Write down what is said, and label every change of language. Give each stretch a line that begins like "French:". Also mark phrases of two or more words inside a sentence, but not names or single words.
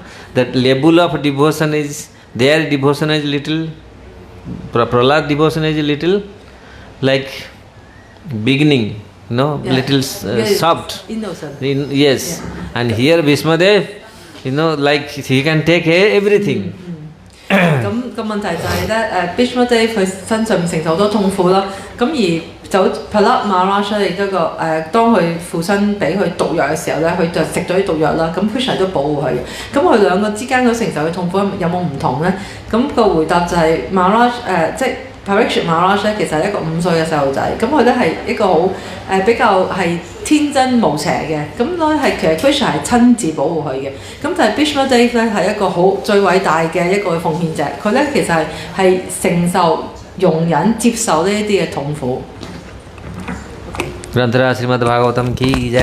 English: That level of devotion is, their devotion is little, Prahlad devotion is little like beginning, little soft. Innocent. Yes. Yeah. And here Bhishmadev, like he can take everything.
Cantonese: 咁個問題就係咧，Bhishma Dev 佢身上面承受好多痛苦啦。咁而就 Prahlad Maharaj 亦都個當佢父親俾佢毒藥嘅時候咧，佢就食咗啲毒藥啦。咁 Krishna 都保護佢嘅。咁佢兩個之間嗰承受嘅痛苦有冇唔同咧？咁個回答就係 Maharaj 即係 Parikshit Maharaj 咧，其實係一個5歲嘅細路仔。咁佢咧係一個好比較係天真無邪嘅。咁咧係其實 Krishna 係親自保護佢嘅。咁但係 Bhishma Dev 咧係一個好最偉大嘅一個奉獻者。佢咧其實係承受、容忍、接受呢一啲嘅痛苦。
Hindi: ग्रंथराज श्रीमद् भागवतम की जय।